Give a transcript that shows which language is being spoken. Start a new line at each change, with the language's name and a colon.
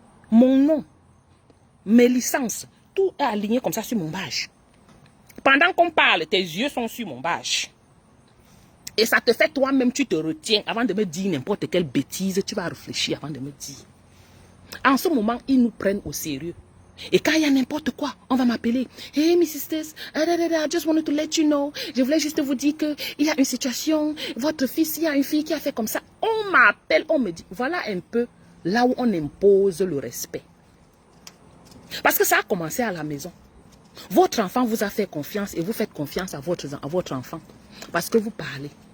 French: Mon nom, mes licences, tout est aligné comme ça sur mon badge. Pendant qu'on parle, tes yeux sont sur mon badge. Et ça te fait toi-même, tu te retiens avant de me dire n'importe quelle bêtise, tu vas réfléchir avant de me dire. En ce moment, ils nous prennent au sérieux. Et quand il y a n'importe quoi, on va m'appeler.
English: Hey, Mrs. Sisters, I just wanted to let you know.
French: Je voulais juste vous dire qu'il y a une situation. Votre fils, il y a une fille qui a fait comme ça. On m'appelle, on me dit. Voilà un peu là où on impose le respect. Parce que ça a commencé à la maison. Votre enfant vous a fait confiance et vous faites confiance à votre enfant. Parce que vous parlez.